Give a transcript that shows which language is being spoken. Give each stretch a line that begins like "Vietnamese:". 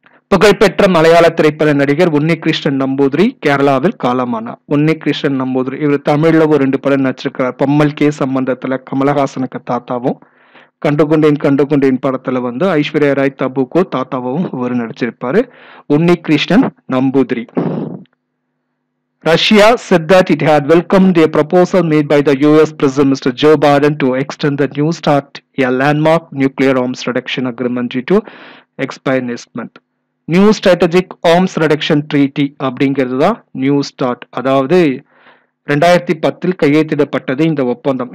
Tamil: புகழ்பெற்ற மலையாள திரைப்பட நடிகர் உன்னிகிருஷ்ணன் நம்பூதிரி கேரளாவில் காலமானார். உன்னிகிருஷ்ணன் நம்பூதிரி இவர் தமிழ்ல ஒரு 2 படம் நடிச்சிருக்கிறார். பம்மல் கே சம்பந்தத்துல கமலஹாசனுக்கு தாத்தாவும், கண்டுகொண்டேன் படத்துல வந்து ஐஸ்வர்யா ராய் தபுக்கோ தாத்தாவும் இவர் நடிச்சிருப்பாரு. Unnikrishnan Namboothiri.
English: Russia said that it had welcomed a proposal made by the US President Mr. Joe Biden to extend the New START, a landmark nuclear arms reduction agreement due to expire next month.
Tamil: New strategic arms reduction treaty அப்படிங்கிறது தான் new start. அதாவது 2010 கையெழுத்திடப்பட்டது இந்த ஒப்பந்தம்.